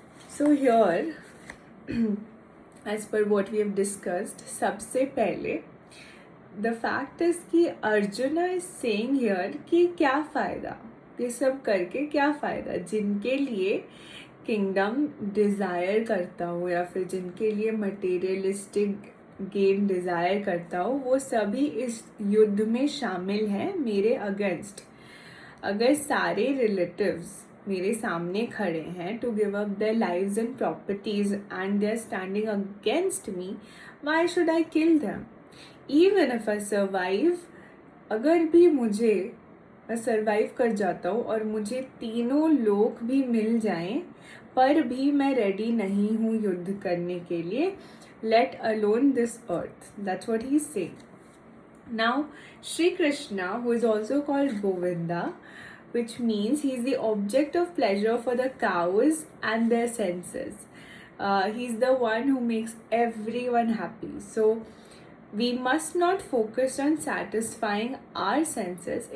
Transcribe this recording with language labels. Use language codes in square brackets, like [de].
[en] So here, as per what we have discussed, [hi] सबसे पहले [en] the fact is कि Arjun is saying here [hi] कि क्या फ़ायदा, ये सब करके क्या फ़ायदा। जिनके लिए किंगडम डिज़ायर करता हो या फिर जिनके लिए मटेरियलिस्टिक गेन डिज़ायर करता हो, वो सभी इस युद्ध में शामिल हैं मेरे अगेंस्ट। अगर सारे रिलेटिव्स मेरे सामने खड़े हैं [en] To give up their lives and properties and they are standing against me, why should I kill them? Even if I survive, [hi] अगर भी मैं सर्वाइव कर जाता हूँ और मुझे तीनों लोग भी मिल जाएं, पर भी मैं रेडी नहीं हूँ युद्ध करने के लिए, [en] Let alone this earth. That's what he is saying. Now, Sri Krishna, who is also called Govinda, which means he is the object of pleasure for the cows and their senses. He is the one who makes everyone happy. So, we must not focus on satisfying our senses.